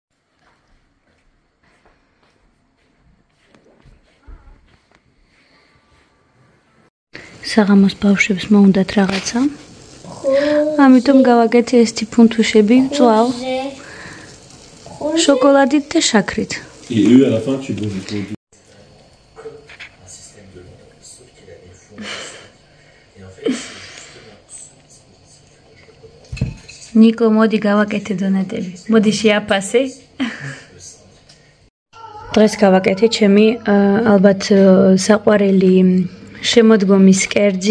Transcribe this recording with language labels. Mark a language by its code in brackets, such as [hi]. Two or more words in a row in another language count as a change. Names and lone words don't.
[ka] საღამოს ბავშვებს მოუნდათ რაღაცა. ამიტომ გავაკეთე ეს თიფუნთუშები მწვალ შოკოლადით და შაქრით. [fr] Et eux, à la fin, tu bouges le dos. [ka] ნიკო, მოდი გავაკეთე დონატები. მოდი შეაფასე. დღეს გავაკეთე ჩემი ალბათ საყვარელი შემოდგომის კერძი.